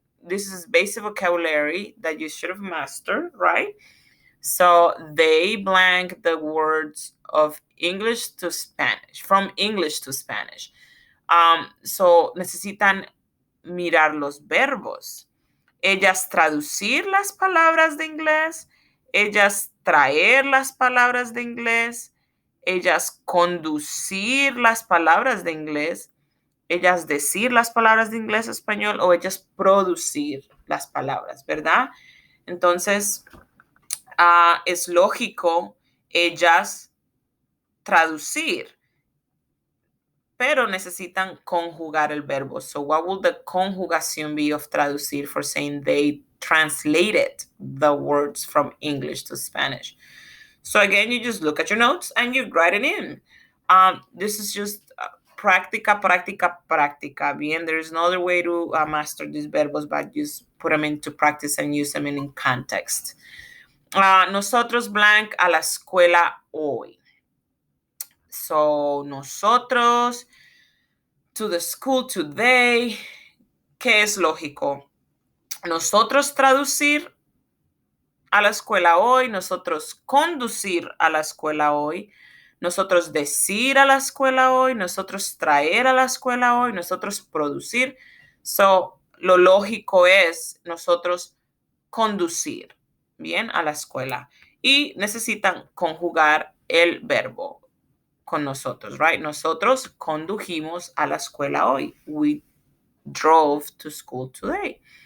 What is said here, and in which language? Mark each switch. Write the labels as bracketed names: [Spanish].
[English] this is basic vocabulary that you should have mastered, right? So they blank the words of English to Spanish, from English to Spanish. So [Spanish] necesitan mirar los verbos. Ellas traducir las palabras de inglés, ellas traer las palabras de inglés, ellas conducir las palabras de inglés, ellas decir las palabras de inglés a español o ellas producir las palabras, ¿verdad? Entonces, es lógico ellas traducir, pero necesitan conjugar el verbo. [English] So what will the conjugación be of traducir for saying they translated the words from English to Spanish? So again, you just look at your notes and you write it in. This is just práctica, práctica, práctica. Bien, there's no other way to master these verbos, but just put them into practice and use them in context. [Spanish] Nosotros blank a la escuela hoy. [English] So, nosotros to the school today. [Spanish] ¿Qué es lógico? Nosotros traducir a la escuela hoy, nosotros conducir a la escuela hoy, nosotros decir a la escuela hoy, nosotros traer a la escuela hoy, nosotros producir. [English] So, [Spanish] lo lógico es nosotros conducir, bien, a la escuela. Y necesitan conjugar el verbo con nosotros, [English] right? [Spanish] Nosotros condujimos a la escuela hoy. [English] We drove to school today.